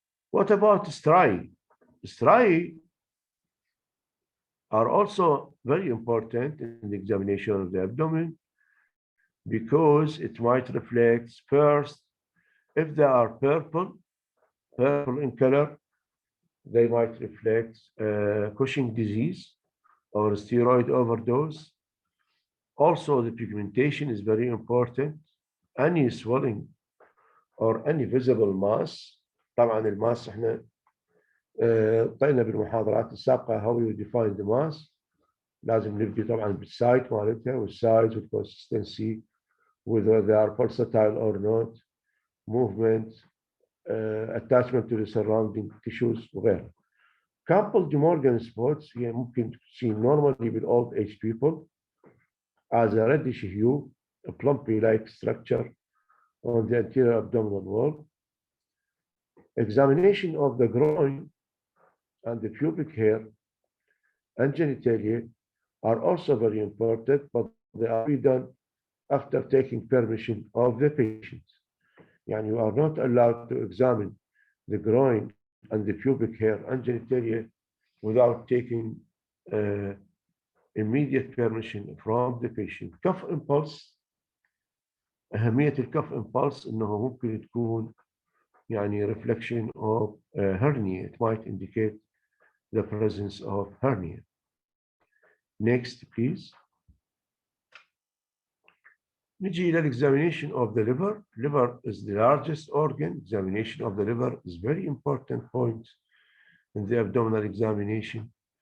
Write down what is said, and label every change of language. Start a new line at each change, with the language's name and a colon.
English: What about striae? Striae are also very important in the examination of the abdomen because it might reflect first, if they are purple in color, they might reflect Cushing disease or steroid overdose. Also, the pigmentation is very important. Any swelling or any visible mass.
Arabic: طبعا الماس احنا طينا بالمحاضرات السابقة
English: how you define the mass.
Arabic: لازم نبدي طبعا بالسايت مالتها والسايز والconsistency,
English: whether they are pulsatile or not, movement, attachment to the surrounding tissues
Arabic: وغيرها.
English: Coupled Morgan spots
Arabic: هي ممكن تكون
English: normally with old age people as a reddish hue, a plumpy-like structure on the anterior abdominal wall. Examination of the groin and the pubic hair and genitalia are also very important, but they are done after taking permission of the patient.
Arabic: Yani
English: you are not allowed to examine the groin and the pubic hair and genitalia without taking immediate permission from the patient. cuff impulse.
Arabic: أهمية الcuff impulse إنه ممكن تكون يعني
English: reflection of hernia. It might indicate the presence of hernia. Next, please.
Arabic: نجي إلى
English: examination of the liver. Liver is the largest organ. Examination of the liver is very important point in the abdominal examination.